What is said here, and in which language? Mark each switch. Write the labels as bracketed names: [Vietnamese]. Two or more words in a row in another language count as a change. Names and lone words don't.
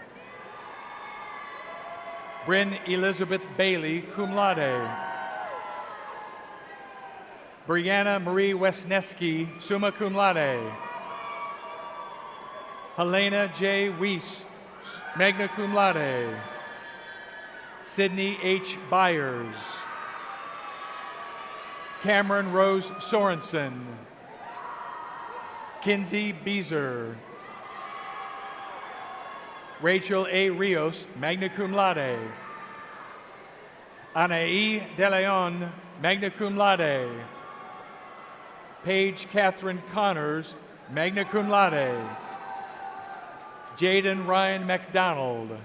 [English] Bryn Elizabeth Bailey, [Latin] cum laude. [English] Brianna Marie Wesneski, [Latin] summa cum laude. [English] Helena J. Weiss, [Latin] magna cum laude. [English] Sydney H. Byers. Cameron Rose Sorensen. Kinsey Beezer. Rachel A. [Latin] Rios, magna cum laude. [English] Anaí De Leon, [Latin] magna cum laude. [English] Paige Catherine Connors, [Latin] magna cum laude. [English] Jaden Ryan McDonald.